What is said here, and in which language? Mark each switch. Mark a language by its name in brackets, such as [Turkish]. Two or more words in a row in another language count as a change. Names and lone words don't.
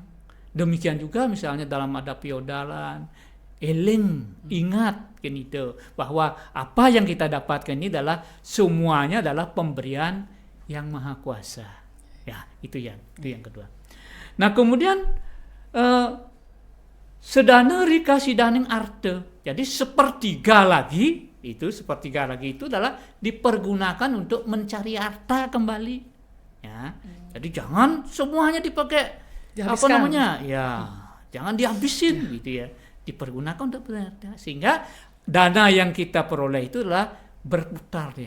[Indonesian] Demikian juga misalnya dalam ada piodalan, ingat itu bahwa apa yang kita dapatkan ini adalah semuanya adalah pemberian yang Maha Kuasa. Ya, itu yang kedua. Nah, kemudian [Kawi] sedana rika sidaning arte. [Indonesian] Jadi sepertiga lagi itu adalah dipergunakan untuk mencari harta kembali. Ya. Jadi jangan semuanya dipakai jangan dihabisin gitu ya. Dipergunakan untuk harta sehingga dana yang kita peroleh itu adalah berputar ya.